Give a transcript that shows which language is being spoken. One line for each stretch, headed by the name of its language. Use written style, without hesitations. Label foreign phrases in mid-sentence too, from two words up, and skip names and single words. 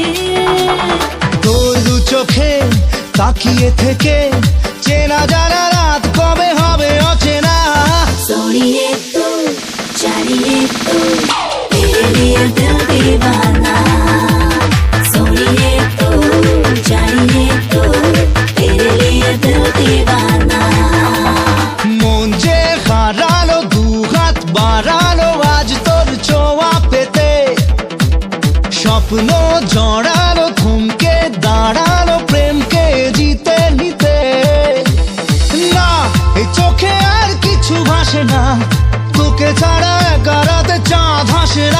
Bangla: তোর দু চোখে তাকিয়ে থেকে চেনা জানা রাত কবে হবে অচেনা।
Hindi: सोनिए तू जानिए तू तेरे लिए दिल दीवाना, सोनिए तू जानिए तू तेरे लिए दिल दीवाना।
Bangla: মন যে হারালো দু হাত বাড়ালো আজ তোর ছোঁয়া পেতে, স্বপ্ন জড়ালো থমকে দাঁড়ালো প্রেমকে জিতে নিতে। না এই চোখে আর কিছু ভাসে না, তোকে ছাড়া একারাতে চাঁদ হাসে না।